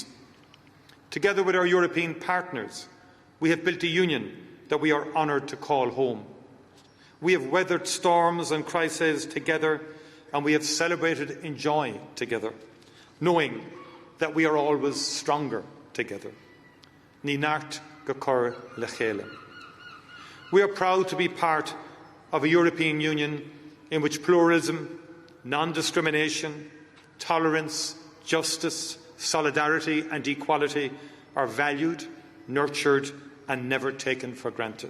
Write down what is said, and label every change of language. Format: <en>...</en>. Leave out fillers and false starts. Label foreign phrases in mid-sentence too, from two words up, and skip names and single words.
<en>Together with our European partners, we have built a union that we are honoured to call home. We have weathered storms and crises together, and we have celebrated in joy together, knowing that we are always stronger together.</en> <ga>Ní nart go cur le chéile.</ga> <en>We are proud to be part of a European Union in which pluralism, non-discrimination, tolerance, justice, solidarity and equality are valued, nurtured and never taken for granted.</en>